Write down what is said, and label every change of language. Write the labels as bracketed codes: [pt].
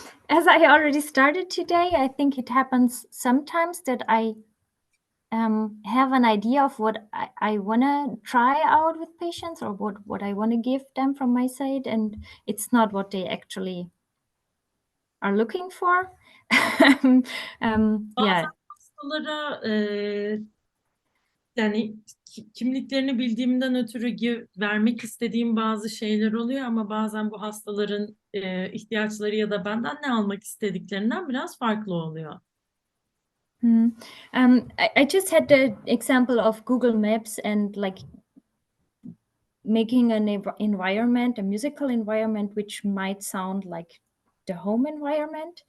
[en] As I already started today, I think it happens sometimes that I have an idea of what I want to try out with patients, or what I want to give them from my side, and it's not what they actually are looking for. Yeah. [tr] Hastalara yani kimliklerini bildiğimden ötürü vermek istediğim bazı şeyler oluyor ama bazen bu hastaların ihtiyaçları ya da benden ne almak istediklerinden biraz farklı oluyor. [en] I just had the example of Google Maps and like making an environment, a musical environment, which might sound like the home environment.